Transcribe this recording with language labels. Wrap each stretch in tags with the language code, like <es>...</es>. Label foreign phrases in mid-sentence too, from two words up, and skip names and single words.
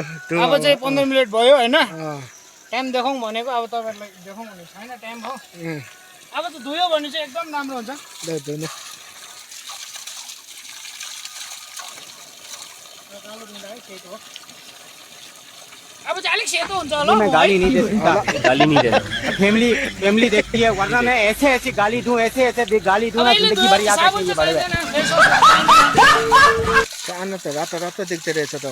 <ne>अब चाहिँ 15 मिनट भयो होइन टाइम देखाउँ भनेको अब तपाईँहरूलाई देखाउँ भनेको छैन टाइम हो अब चाहिँ धुयो भने चाहिँ एकदम राम्रो हुन्छ धुनु अब चाहिँ अलिक सेतो हुन्छ होला</ne> <hi>मैं गाली नहीं देता गाली नहीं देता फैमिली देखती है वरना मैं ऐसे ऐसे गाली दूं ऐसे गाली दूं ना जिंदगी भर याद रखेंगे बड़े</hi> <ne>सानो त रातो रातो देख्दो रहेछ त</ne>